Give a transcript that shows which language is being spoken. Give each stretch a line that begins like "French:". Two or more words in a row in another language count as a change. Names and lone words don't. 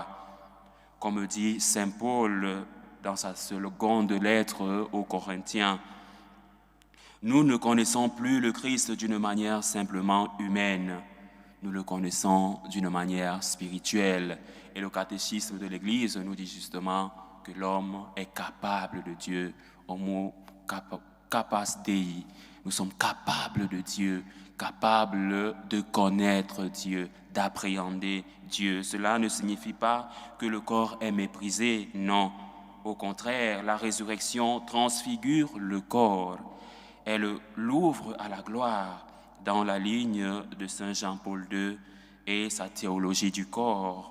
French: Comme dit saint Paul dans sa seconde lettre aux Corinthiens, nous ne connaissons plus le Christ d'une manière simplement humaine, nous le connaissons d'une manière spirituelle. Et le catéchisme de l'Église nous dit justement que l'homme est capable de Dieu,
Latin: homo capas Dei.
French: Nous sommes capables de Dieu, capables de connaître Dieu, d'appréhender Dieu. Cela ne signifie pas que le corps est méprisé, non. Au contraire, la résurrection transfigure le corps. Elle l'ouvre à la gloire dans la ligne de Saint Jean-Paul II et sa théologie du corps.